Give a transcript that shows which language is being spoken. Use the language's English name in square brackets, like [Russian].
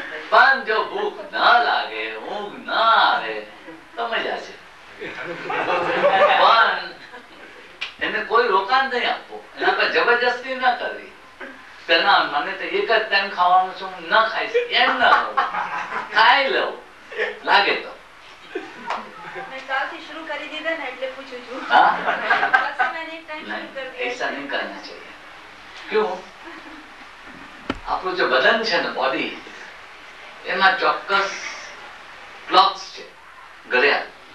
[Gujarati] પણ જો ભૂખ ના લાગે, ઊંઘ ના આવે તો મજા છે. પણ એને કોઈ રોકાણ નહીં આપવું, એના પર જબરજસ્તી ના કરવી. પેલા મને તો એક જ ટાઈમ ખાવાનું છું, ન ખાઈશ એમ ના કહું, ખાઈ લઉં લાગે તો. शुरू कर दीदा ना એટલે પૂછું છું. हाँ? [Hindi] मैंने एक टाइम शुरू कर दिया. ऐसा नहीं करना चाहिए. क्यों? [Gujarati] આપણું જે બદન છે ને, બોડી, એમાં ચોક્કસ ક્લોક્સ છે, ઘડિયાળ.